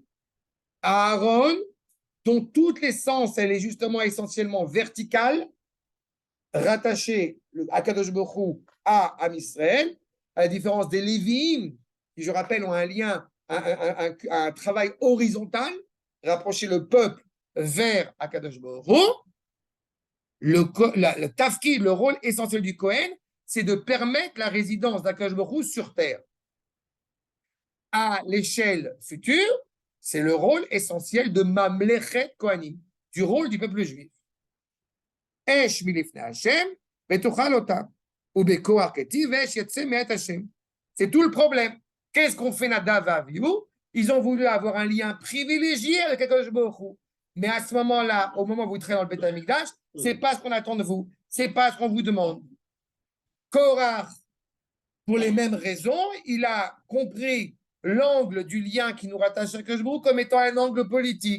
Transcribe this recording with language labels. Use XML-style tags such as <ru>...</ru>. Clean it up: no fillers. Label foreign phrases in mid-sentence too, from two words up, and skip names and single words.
<fr>Aaron, dont toute l'essence, elle est justement essentiellement verticale, rattachée à Kadosh Baruch Hu, à Am Israël, à la différence des Lévi'im, qui, je rappelle, ont un lien, un travail horizontal, rapprocher le peuple vers Akadosh Baruch Hu. Le tafkid, le rôle essentiel du Kohen, c'est de permettre la résidence d'Akadosh Baruch Hu sur terre. À l'échelle future, c'est le rôle essentiel de</fr> <he>ממלכת כהנים,</he> <fr>du rôle du peuple juif.</fr> <he>אש מלפני השם, ותאכל אותם, ובכח כתיב אש יצא מאת השם.</he> <fr>C'est tout le problème. Qu'est-ce qu'on fait Nadav et Avihu? Ils ont voulu avoir un lien privilégié avec Akadosh Baruch Hu. Mais à ce moment-là, au moment où vous travaillez dans le Beth Amikdash, c'est pas ce qu'on attend de vous. C'est pas ce qu'on vous demande. Korach, pour les mêmes raisons, il a compris l'angle du lien qui nous rattache à Akadosh Baruch Hu comme étant un angle politique.</fr>